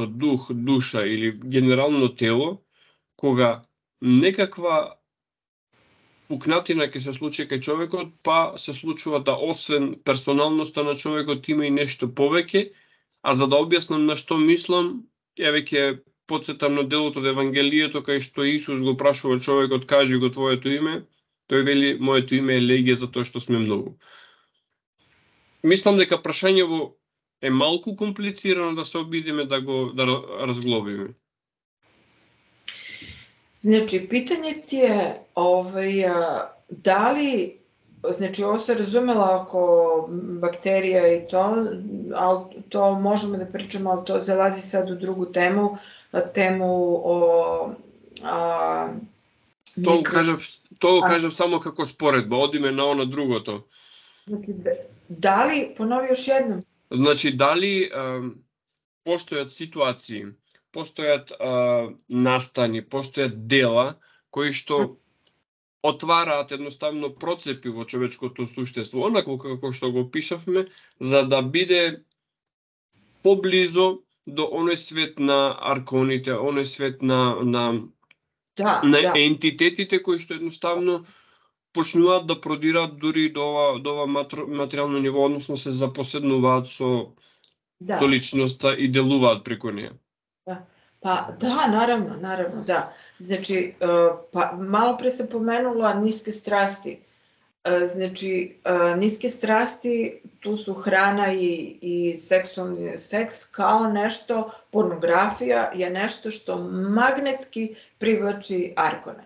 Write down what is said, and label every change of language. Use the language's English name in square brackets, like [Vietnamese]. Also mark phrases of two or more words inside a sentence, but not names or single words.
[Macedonian] дух, душа или генерално тело, кога некаква пукнатина ќе се случи кај човекот, па се случува да освен персоналноста на човекот има и нешто повеќе, а за да објаснам на што мислам, еве ќе потсетам на делот од Евангелието кај што Исус го прашува човекот, кажи го твоето име, тој вели моето име е Легија затоа што сме многу. Мислам дека прашањето е малку комплицирано да се обидиме да го разглобиме. [Serbian] Значи, питање ти е дали, значи ovo se razumela oko bakterija i to, ali to možemo da pričamo, ali to zalazi sad u drugu temu o [Macedonian] Тоа кажав само како споредба, одиме на оно другото. Значи, дали, понови [Serbian] još jednom. [Macedonian] Значи, дали постојат ситуации, постојат настани, постојат дела кои што отвараат едноставно процепи во човечкото суштество, онако како што го пишавме, за да биде поблизо до оној свет на арконите, оној свет на ентитетите кои што едноставно почнуваат да продираат дури до ова материјално ниво, односно се запоседнуваат со личноста и делуваат преку неја. [Serbian] Pa da, naravno, da. Znači, pa malo pre sam pomenula niske strasti. Znači, niske strasti, tu su hrana i seksualni seks kao nešto, pornografija je nešto što magnetski privlači arkone.